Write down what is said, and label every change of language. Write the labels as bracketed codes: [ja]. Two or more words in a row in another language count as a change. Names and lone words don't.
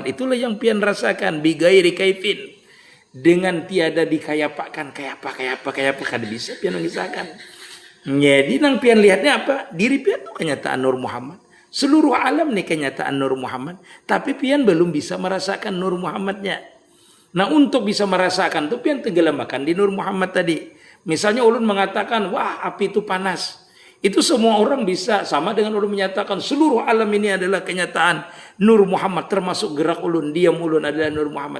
[id] Itulah yang pian rasakan. [ar] بغير كيف. [bjn] Dengan tiada dikayapakan kayak apa kada bisa pian mengisahkan. Jadi nang pian lihatnya apa? Diri pian tuh kenyataan Nur Muhammad. [id] Seluruh alam nih kenyataan Nur Muhammad. Tapi pian belum bisa merasakan Nur Muhammadnya. Nah untuk bisa merasakan tuh pian tenggelamkan di Nur Muhammad tadi. Misalnya ulun mengatakan, wah api itu panas. Itu semua orang bisa, sama dengan ulun menyatakan seluruh alam ini adalah kenyataan Nur Muhammad, termasuk gerak ulun, diam ulun adalah Nur Muhammad.